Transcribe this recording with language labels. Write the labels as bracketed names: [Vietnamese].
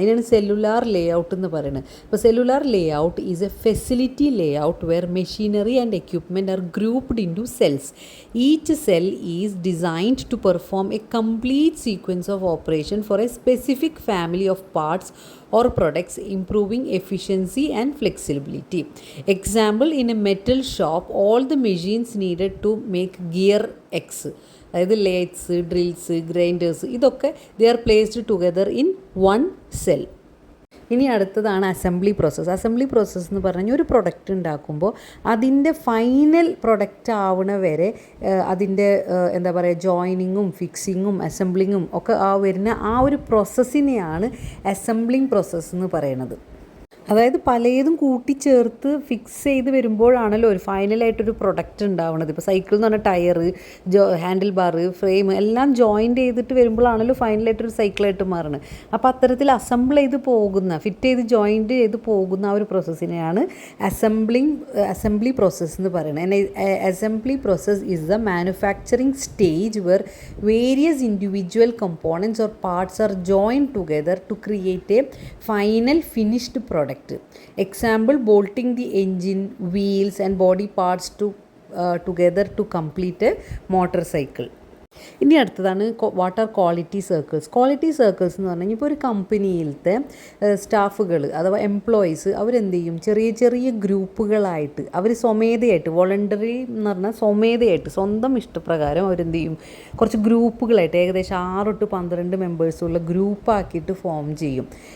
[Malayalam] അതിനാണ് cellular layout എന്ന് പറയുന്നത്. ഇപ്പോൾ [English] Cellular layout is a facility layout where machinery and equipment are grouped into cells. Each cell is designed to perform a complete sequence of operation for a specific family of parts or products, improving efficiency and flexibility. Example, in a metal shop, all the machines needed to make gear X, അതായത് lathes, drills, grinders, ഇതൊക്കെ they are placed together in one cell. [Malayalam] ഇനി അടുത്തതാണ് assembly process. Assembly process എന്ന് പറഞ്ഞാൽ ഒരു product ഉണ്ടാക്കുമ്പോൾ അതിൻ്റെ final product ആവണ വരെ അതിൻ്റെ എന്താ പറയുക, ജോയിനിങ്ങും ഫിക്സിങ്ങും അസംബ്ലിങ്ങും ഒക്കെ വരുന്ന ആ ഒരു പ്രോസസ്സിനെയാണ് അസംബ്ലിങ് പ്രോസസ്സ് എന്ന് പറയുന്നത്. അതായത് പലതും കൂട്ടിച്ചേർത്ത് ഫിക്സ് ചെയ്ത് വരുമ്പോഴാണല്ലോ ഒരു ഫൈനലായിട്ടൊരു പ്രൊഡക്റ്റ് ഉണ്ടാവുന്നത്. ഇപ്പോൾ സൈക്കിൾ എന്ന് പറഞ്ഞാൽ ടയർ, ഹാൻഡിൽ ബാർ, ഫ്രെയിം എല്ലാം ജോയിൻ്റ് ചെയ്തിട്ട് വരുമ്പോഴാണല്ലോ ഫൈനലായിട്ടൊരു സൈക്കിളായിട്ട് മാറുന്നത്. അപ്പോൾ അത്തരത്തിൽ അസംബിൾ ചെയ്ത് പോകുന്ന, ഫിറ്റ് ചെയ്ത് ജോയിൻറ്റ് ചെയ്ത് പോകുന്ന ആ ഒരു പ്രോസസ്സിനെയാണ് അസംബ്ലി പ്രോസസ്സ് എന്ന് പറയുന്നത്. [English] Assembly process is the manufacturing stage where various individual components or parts are joined together to create a final finished product. Example, bolting the engine, wheels and body parts together to complete a motorcycle. [Malayalam] ഇനി അടുത്തതാണ് [English] What are quality circles. [Malayalam] Quality circles എന്ന് പറഞ്ഞു കഴിഞ്ഞാൽ ഇപ്പോൾ ഒരു കമ്പനിയിലത്തെ സ്റ്റാഫുകൾ അഥവാ employees അവരെന്ത് ചെയ്യും, ചെറിയ ചെറിയ ഗ്രൂപ്പുകളായിട്ട് അവർ സ്വമേധയായിട്ട്, വോളണ്ടറി എന്ന് പറഞ്ഞാൽ സ്വമേധയായിട്ട് സ്വന്തം ഇഷ്ടപ്രകാരം അവരെന്ത് ചെയ്യും, കുറച്ച് ഗ്രൂപ്പുകളായിട്ട് ഏകദേശം 6 to 12 മെമ്പേഴ്സുള്ള ഗ്രൂപ്പാക്കിയിട്ട് ഫോം ചെയ്യും.